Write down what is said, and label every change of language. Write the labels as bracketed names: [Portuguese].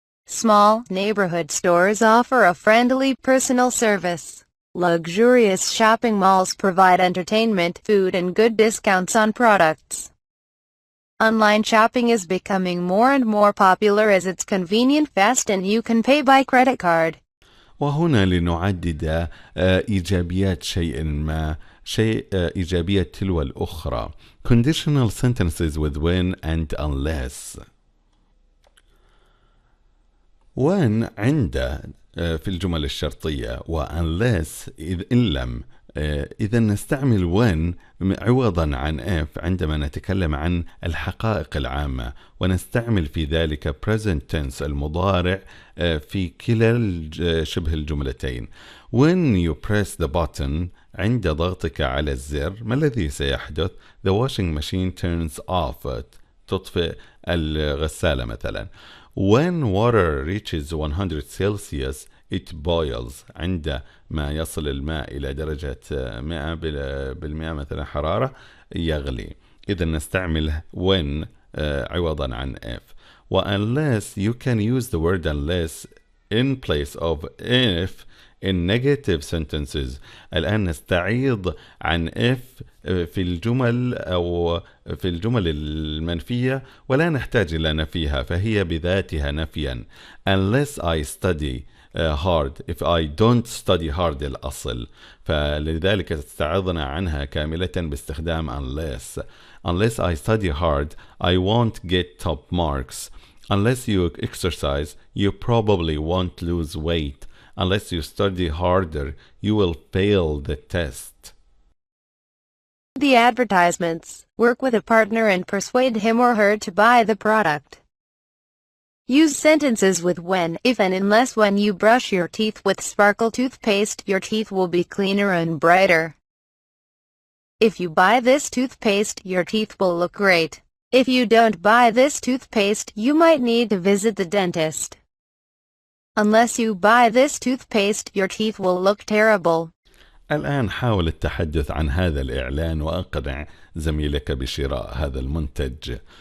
[English] Small neighborhood stores offer a friendly personal service. Luxurious shopping malls provide entertainment, food, and good discounts on products. Online shopping is becoming more and more popular as it's convenient, fast, and you can pay by credit card. [Arabic] وهنا لنعدد إيجابيات شيء ما، إيجابية تلو الأخرى. [English] Conditional sentences with when and unless. [Arabic] when عند في الجمل الشرطية، و unless إن لم. إذا نستعمل when عوضا عن if عندما نتكلم عن الحقائق العامة، ونستعمل في ذلك present tense المضارع في كلا شبه الجملتين. [English] when you press the button [Arabic] عند ضغطك على الزر، ما الذي سيحدث؟ [English] the washing machine turns off، [Arabic] تطفئ الغسالة مثلا. [English] when water reaches 100 Celsius it boils، [Arabic] عندما يصل الماء إلى درجة 100% مثلا حرارة يغلي. إذا نستعمل when عوضا عن if. [English] و unless you can use the word unless in place of if in negative sentences. [Arabic] الآن نستعيض عن if في الجمل أو في الجمل المنفية ولا نحتاج إلى نفيها، فهي بذاتها نفيا. [English] unless I study hard، if I don't study hard [Arabic] الأصل، فلذلك استعضنا عنها كاملة باستخدام [English] unless. unless I study hard I won't get top marks. unless you exercise you probably won't lose weight. unless you study harder you will fail the test. The advertisements. Work with a partner and persuade him or her to buy the product. Use sentences with when, if, and unless. When you brush your teeth with Sparkle toothpaste, your teeth will be cleaner and brighter. If you buy this toothpaste, your teeth will look great. If you don't buy this toothpaste, you might need to visit the dentist. Unless you buy this toothpaste, your teeth will look terrible. [Arabic] الآن حاول التحدث عن هذا الإعلان وأقنع زميلك بشراء هذا المنتج.